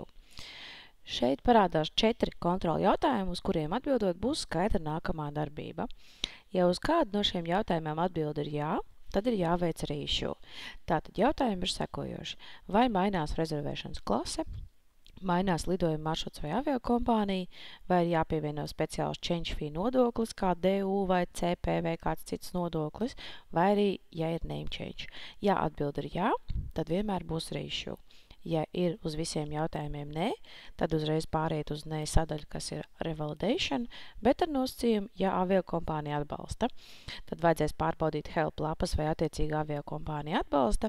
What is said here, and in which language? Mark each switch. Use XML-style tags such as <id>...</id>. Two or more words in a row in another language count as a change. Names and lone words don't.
<lv>Šeit parādās 4 kontrolu jautājumi, uz kuriem atbildot būs skaidra nākamā darbība. Ja uz kādu no šiem jautājumiem atbilde ir jā, tad ir jāveic reissue. Tātad jautājumi ir sekojoši. Vai mainās rezervēšanas klase? Mainās lidojuma maršruts vai aviokompānija, vai ir jāpievieno speciāls</lv> <en>change fee</en> <lv>nodoklis, kā DU vai CP vai kāds cits nodoklis, vai arī, ja ir</lv> <en>name change.</en> <lv>Ja atbild ir jā, tad vienmēr būs reissue. Ja ir uz visiem jautājumiem nē, tad uzreiz pāriet uz nē sadaļu, kas ir revalidation, bet ar nosacījumu, ja aviokompānija atbalsta. Tad vajadzēs pārbaudīt help lapas, vai attiecīga aviokompānija atbalsta.</lv>